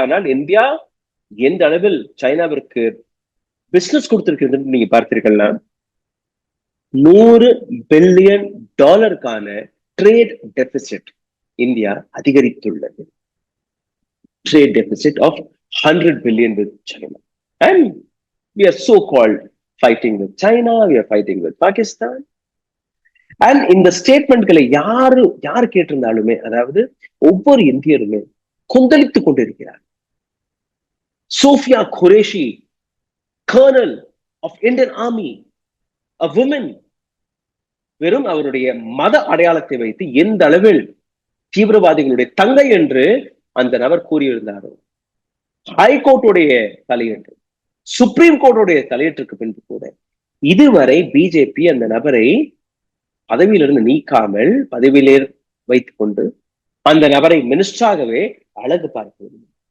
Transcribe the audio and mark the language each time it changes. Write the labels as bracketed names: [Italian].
[Tamil] ஆனால் இந்தியா எந்த அளவில் சைனாவிற்கு பிசினஸ் கொடுத்திருக்கிறது நீங்க பார்த்தீர்கள்னா, $100 பில்லியன் ட்ரேட் டெபிசிட் இந்தியா அதிகரித்துள்ளது. [English] Trade deficit of 100 billion with China. And we are so-called fighting with China, we are fighting with Pakistan. [Tamil] And இந்த ஸ்டேட்மெண்ட்களை யாரு கேட்டிருந்தாலுமே, அதாவது ஒவ்வொரு இந்தியருமே கொந்தளித்துக் கொண்டிருக்கிறார். Sofia Qureshi, [English] colonel of Indian army, a woman, [Tamil] வெறும் அவருடைய மத அடையாளத்தை வைத்து எந்த அளவில் தீவிரவாதிகளுடைய தங்கை என்று அந்த நபர் கூறியிருந்தாரோ, ஹைகோர்ட்டுடைய தலையீட்டு, சுப்ரீம் கோர்ட்டுடைய தலையீட்டுக்கு பின்பு கூட இதுவரை பிஜேபி அந்த நபரை பதவியிலிருந்து நீக்காமல் பதவியிலே வைத்துக் கொண்டு அந்த நபரை மினிஸ்டராகவே அழகு பார்க்கிறது.